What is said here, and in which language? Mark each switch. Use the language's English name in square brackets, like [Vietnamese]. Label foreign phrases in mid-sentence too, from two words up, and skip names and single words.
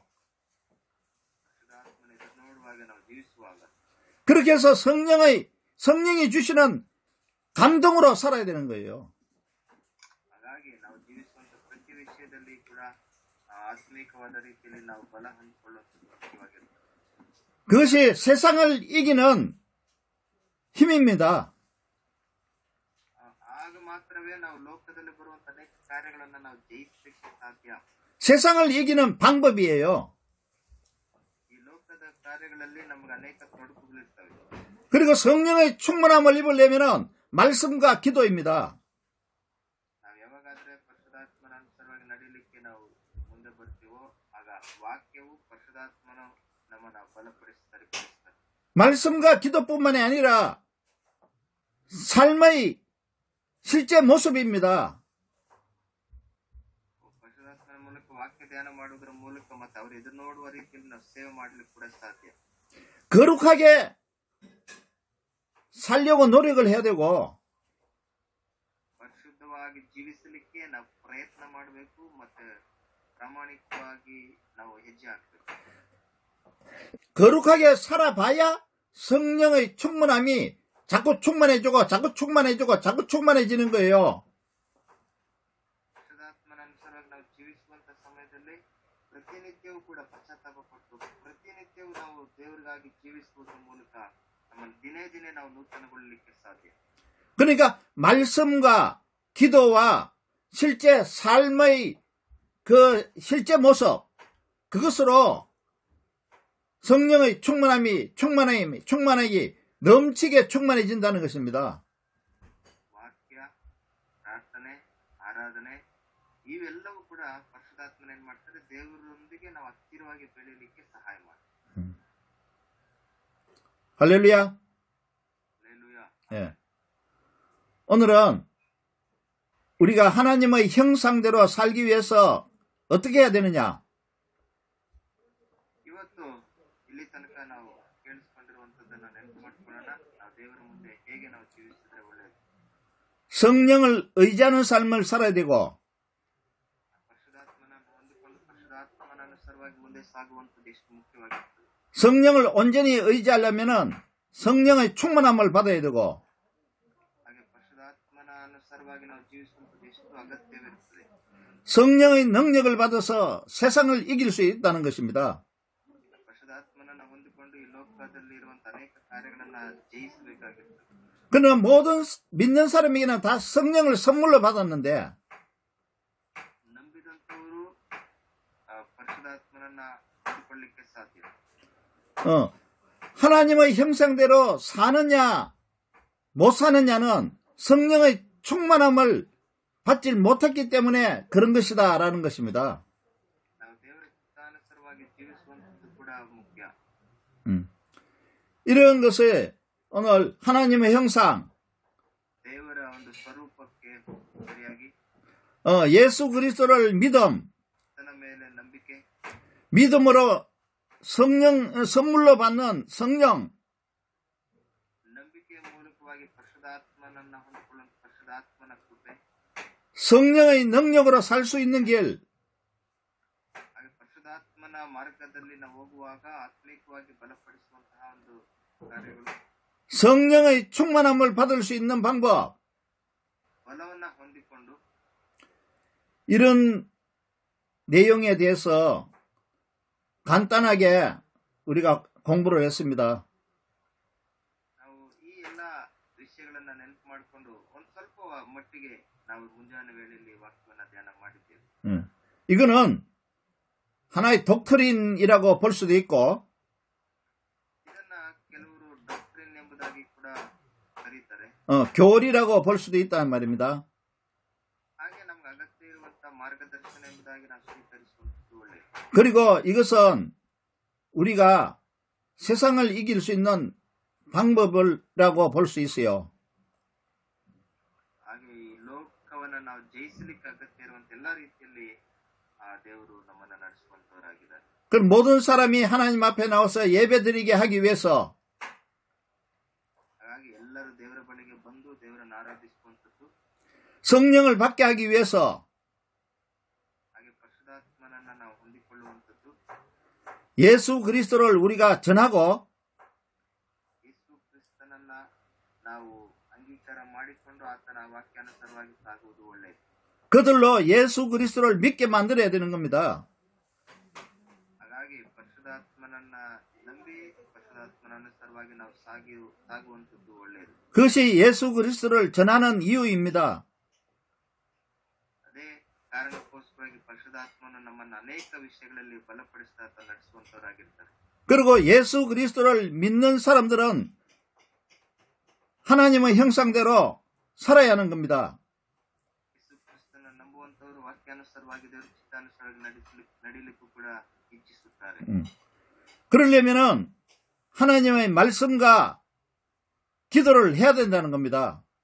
[Kannada] ಪರಿಶುದ್ಧಾತ್ಮನ ಎದುರು ನೋಡುವಾಗ ನಾವು ಜೀವಿಸುವಾಗ [Korean] 그렇게 해서 성령이 주시는 감동으로 살아야 되는 거예요. [Kannada] ಹಾಗಾಗಿ ನಾವು ಜೀವಿಸುವಂತ ಪ್ರತಿ ವಿಷಯದಲ್ಲಿ ಕೂಡ ಆತ್ಮೀಕವಾದ ರೀತಿಯಲ್ಲಿ ನಾವು ಬಲ ಹೊಂದಿಕೊಳ್ಳುವಂಥದ್ದು ಮುಖ್ಯವಾಗಿರುತ್ತೆ. [Korean] 그것이 세상을 이기는 힘입니다. [Kannada] ಆಗ ಮಾತ್ರವೇ ನಾವು ಲೋಕದಲ್ಲಿ ಬರುವಂತ ಅನೇಕ ಕಾರ್ಯಗಳನ್ನ ನಾವು ಜಯಿಸಲಿಕ್ಕೆ ಸಾಧ್ಯ. [Korean] 세상을 이기는 방법이에요. [Kannada] ಈ ಲೋಕದ ಕಾರ್ಯಗಳಲ್ಲಿ ನಮಗೆ ಅನೇಕ ತೊಡಕುಗಳಿರ್ತವೆ. [Korean] 그리고 성령의 충만함을 입으려면 말씀과 기도입니다. [Kannada] ನಾವು ಯಾವಾಗಾದ್ರೆ ಪರಿಶುದ್ಧಾತ್ಮನ ಅನುಸಾರವಾಗಿ ನಡೀಲಿಕ್ಕೆ ನಾವು ಮುಂದೆ ಬರ್ತೀವೋ ಆಗ ವಾಕ್ಯವು ಪರಿಶುದ್ಧಾತ್ಮನ ನಮ್ಮನ್ನ ಬಲಪಡಿಸ್ತಾರೆ. [Korean] 말씀과 기도뿐만이 아니라 삶의 실제 모습입니다. [Kannada] ಪರಿಶುದ್ಧಾತ್ಮನ ಮೂಲಕ ವಾಕ್ಯ ಧ್ಯಾನ ಮಾಡುವುದರ ಮೂಲಕ ಮತ್ತೆ ಅವರು ಎದುರು ನೋಡುವ ರೀತಿಯಲ್ಲಿ ನಾವು ಸೇವೆ ಮಾಡ್ಲಿಕ್ಕೆ ಕೂಡ ಸಾಧ್ಯ. [Korean] 거룩하게 살려고 노력을 해야 되고 [Kannada] ಪರಿಶುದ್ಧವಾಗಿ ಜೀವಿಸಲಿಕ್ಕೆ ನಾವು ಪ್ರಯತ್ನ ಮಾಡಬೇಕು ಮತ್ತೆ ಪ್ರಾಮಾಣಿಕವಾಗಿ ನಾವು ಹೆಜ್ಜೆ ಹಾಕಬೇಕು. [Korean] 거룩하게 살아봐야 성령의 충만함이 자꾸 충만해지고 자꾸 충만해지고 자꾸 충만해지는 거예요. [Kannada] ಪರಿಶುದ್ಧಾತ್ಮನ ಅನುಸಾರವಾಗಿ ನಾವು ಜೀವಿಸುವಂತ ಸಮಯದಲ್ಲಿ ಪ್ರತಿನಿತ್ಯವೂ ಕೂಡ ಪಶ್ಚಾತ್ತಾಪ ಪಟ್ಟು ಪ್ರತಿನಿತ್ಯವೂ ನಾವು ದೇವರಿಗಾಗಿ ಜೀವಿಸುವುದರ ಮೂಲಕ ನಮ್ಮ ದಿನೇ ದಿನೇ ನಾವು ನೂತನಗೊಳ್ಳಲಿಕ್ಕೆ ಸಾಧ್ಯ. [Korean] 그러니까 말씀과 기도와 실제 삶의 그 실제 모습 그것으로 성령의 충만하기 넘치게 충만해진다는 것입니다. [Kannada] ವಾಕ್ಯ, ಪ್ರಾರ್ಥನೆ, ಆರಾಧನೆ ಇವೆಲ್ಲವೂ ಕೂಡ ಪರಿಶುದ್ಧಾತ್ಮನ ಏನ್ ಮಾಡ್ತಾರೆ, ದೇವರೊಂದಿಗೆ ನಾವು ಹತ್ತಿರವಾಗಿ ಬೆಳೀಲಿಕ್ಕೆ ಸಹಾಯ ಮಾಡ್ತಾರೆ. [Korean] 할렐루야. 할렐루야. 예. 오늘은 우리가 하나님의 형상대로 살기 위해서 어떻게 해야 되느냐? [Kannada] ಇವತ್ತು ಇಲ್ಲಿ ತನಕ ನಾವು ಕೇಳಿಸ್ಕೊಂಡಿರುವಂತದ್ದನ್ನ ನೆನಪು ಮಾಡ್ಕೊಳ್ಳೋಣ. ನಾವು ದೇವರ ಮುಂದೆ ಹೇಗೆ ನಾವು ಜೀವಿಸಿದ್ರೆ ಒಳ್ಳೆಯದು. [Korean] 성령을 의지하는 삶을 살아야 되고 [Kannada] ಪರಿಶುದ್ಧಾತ್ಮನನ್ನು ಹೊಂದಿಕೊಂಡು ಪರಿಶುದ್ಧಾತ್ಮನ ಅನುಸಾರವಾಗಿ ಮುಂದೆ ಸಾಗುವಂತದ್ದು ಎಷ್ಟು ಮುಖ್ಯವಾಗಿರ್ತದೆ. [Korean] 성령을 온전히 의지하려면은 성령의 충만함을 받아야 되고, [Kannada] ಹಾಗೆ ಪರಿಶುದ್ಧಾತ್ಮನ ಅನುಸಾರವಾಗಿ ನಾವು ಜೀವಿಸುವಂಥದ್ದು ಎಷ್ಟು ಅಗತ್ಯವಿರುತ್ತದೆ. [Korean] 성령의 능력을 받아서 세상을 이길 수 있다는 것입니다. [Kannada] ಪರಿಶುದ್ಧಾತ್ಮನನ್ನು ಹೊಂದಿಕೊಂಡು ಈ ಲೋಕದಲ್ಲಿ ಇರುವಂತಹ ಅನೇಕ ಕಾರ್ಯಗಳನ್ನ ಜಯಿಸಬೇಕಾಗಿರ್ತದೆ. [Korean] 그러나 모든 믿는 사람에게는 다 성령을 선물로 받았는데, [Kannada] ನಂಬಿದಂತವರು ಪರಿಶುದ್ಧಾತ್ಮನನ್ನ ಹೊಂದಿಕೊಳ್ಳಿಕ್ಕೆ ಸಾಧ್ಯ. [Korean] 하나님의 형상대로 사느냐 못 사느냐는 성령의 충만함을 받지 못했기 때문에 그런 것이다 라는 것입니다. [Kannada] ನಾವು ದೇವರ ಚಿತ್ತಾನುಸಾರವಾಗಿ ಜೀವಿಸುವಂಥದ್ದು ಕೂಡ ಮುಖ್ಯ. [Korean] 이런 것을 오늘 하나님의 형상, [Kannada] ದೇವರ ಒಂದು ಸ್ವರೂಪಕ್ಕೆ ಸರಿಯಾಗಿ [Korean] 예수 그리스도를 믿음, [Kannada] ತನ್ನ ಮೇಲೆ ನಂಬಿಕೆ, [Korean] 믿음으로 성령 선물로 받는 성령, [Kannada] ನಂಬಿಕೆಯ ಮೂಲಕವಾಗಿ ಪರಿಶುದ್ಧಾತ್ಮನನ್ನ ಹೊಂದಿಕೊಳ್ಳುವ ಪರಿಶುದ್ಧಾತ್ಮನ ಕೃಪೆ, [Korean] 성령의 능력으로 살 수 있는 길, [Kannada] ಹಾಗೆ ಪರಿಶುದ್ಧಾತ್ಮನ ಮಾರ್ಗದಲ್ಲಿ ನಾವು ಹೋಗುವಾಗ ಆತ್ಮೀಕವಾಗಿ ಬಲಪಡಿಸುವಂತಹ ಒಂದು ಕಾರ್ಯಗಳು, [Korean] 성령의 충만함을 받을 수 있는 방법, [Kannada] ಬಲವನ್ನ ಹೊಂದಿಕೊಂಡು [Korean] 이런 내용에 대해서 간단하게 우리가 공부를 했습니다. [Kannada] ನಾವು ಈ ಎಲ್ಲ ವಿಷಯಗಳನ್ನ ನೆನಪು ಮಾಡಿಕೊಂಡು ಒಂದ್ ಸ್ವಲ್ಪ ಮಟ್ಟಿಗೆ ನಾವು ಮುಂಜಾನೆ ವೇಳೆಯಲ್ಲಿ ವಾಕ್ಯವನ್ನ ಧ್ಯಾನ ಮಾಡಿದ್ದೇವೆ. [Korean] 이거는 하나의 독트린이라고 볼 수도 있고, [Kannada] ಇದನ್ನ ಕೆಲವರು ಡಾಕ್ಟ್ರಿನ್ ಎಂಬುದಾಗಿ ಕೂಡ ಕರೀತಾರೆ. [Korean] 교리라고 볼 수도 있다는 말입니다. [Kannada] ಹಾಗೆ ನಮ್ಗೆ ಅಗತ್ಯ ಇರುವಂತಹ ಮಾರ್ಗದರ್ಶನ ಎಂಬುದಾಗಿ ನಾವು ಸ್ವೀಕರಿಸುವಂಥದ್ದು ಒಳ್ಳೆಯದು. [Korean] 그리고 이것은 우리가 세상을 이길 수 있는 방법이라고 볼 수 있어요. [Kannada] ಹಾಗೆ ಈ ಲೋಕವನ್ನ ನಾವು ಜಯಿಸಲಿಕ್ಕೆ ಅಗತ್ಯ ಇರುವಂತ ಎಲ್ಲಾ ರೀತಿಯಲ್ಲಿ ಆ ದೇವರು ನಮ್ಮನ್ನ ನಡೆಸುವಂತವರಾಗಿದ್ದಾರೆ. [Korean] 그럼 모든 사람이 하나님 앞에 나와서 예배드리게 하기 위해서 [Kannada] ಹಾಗಾಗಿ ಎಲ್ಲರೂ ದೇವರ ಬಳಿಗೆ ಬಂದು ದೇವರನ್ನು ಆರಾಧಿಸುವಂಥದ್ದು, [Korean] 성령을 받게 하기 위해서 [Kannada] ಹಾಗೆ ಪರಿಶುದ್ಧಾತ್ಮನನ್ನ ನಾವು ಹೊಂದಿಕೊಳ್ಳುವಂಥದ್ದು, [Korean] 예수 그리스도를 우리가 전하고 [Kannada] ಯೇಸು ಕ್ರಿಸ್ತನನ್ನ ನಾವು ಅಂಗೀಕಾರ ಮಾಡಿಕೊಂಡು ಆತನ ವಾಕ್ಯಾನುಸಾರವಾಗಿ ಸಾಗುವುದು ಒಳ್ಳೆಯದು. [Korean] 그들로 예수 그리스도를 믿게 만들어야 되는 겁니다. [Kannada] ಹಾಗಾಗಿ ಪರಿಶುದ್ಧಾತ್ಮನನ್ನ ನಂಬಿ ಪರಿಶುದ್ಧಾತ್ಮನ ಅನುಸಾರವಾಗಿ ನಾವು ಸಾಗುವಂಥದ್ದು ಒಳ್ಳೆಯದು. [Korean] 그것이 예수 그리스도를 전하는 이유입니다. [Kannada] ಅದೇ ಕಾರಣಕ್ಕೋಸ್ಕರವಾಗಿ ಪರಿಶುದ್ಧಾತ್ಮನು ನಮ್ಮನ್ನು ಅನೇಕ ವಿಷಯಗಳಲ್ಲಿ ಬಲಪಡಿಸ್ತಾ ನಡೆಸುವಂತವರಾಗಿರ್ತಾರೆ. [Korean] 그리고 예수 그리스도를 믿는 사람들은 하나님의 형상대로 살아야 하는 겁니다. [Kannada] ಯೇಸು ಕ್ರಿಸ್ತನ ನಂಬುವಂತವರು ವಾಕ್ಯಾನುಸಾರವಾಗಿ ದೇವರ ಚಿತ್ತಾನುಸಾರವಾಗಿ ನಡೀಲಿಕ್ಕೂ ಕೂಡ ಇಚ್ಛಿಸುತ್ತಾರೆ. [Korean] 그러려면은 하나님의 말씀과 기도를 해야 된다는 겁니다.